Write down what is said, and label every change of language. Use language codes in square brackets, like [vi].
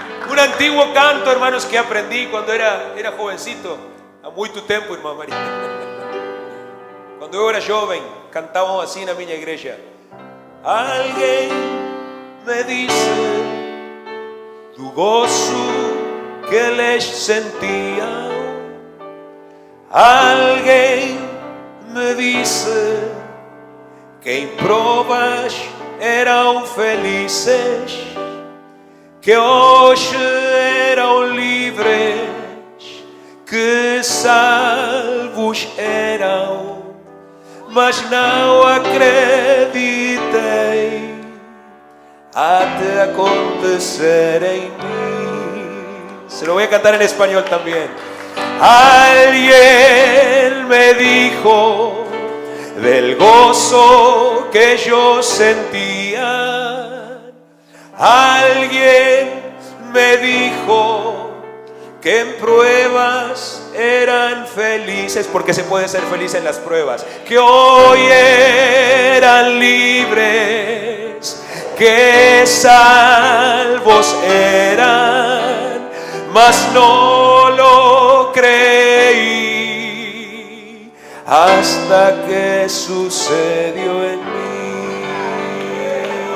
[es] Un antiguo canto, hermanos, que aprendí cuando era jovencito. [pt] Há muito tempo, irmã Maria. Quando eu era jovem, cantavam assim na minha igreja. Alguém me disse do gozo que eles sentiam. Alguém me disse que em provas eram felizes, que hoje eram livres, que salvos eram, mas não acreditei até acontecer em mim. [es] Se lo voy a cantar en español también. Alguien me dijo del gozo que yo sentía. Alguien me dijo que en pruebas eran felices, porque se puede ser feliz en las pruebas, que hoy eran libres, que salvos eran, mas no lo creí hasta que sucedió en mí.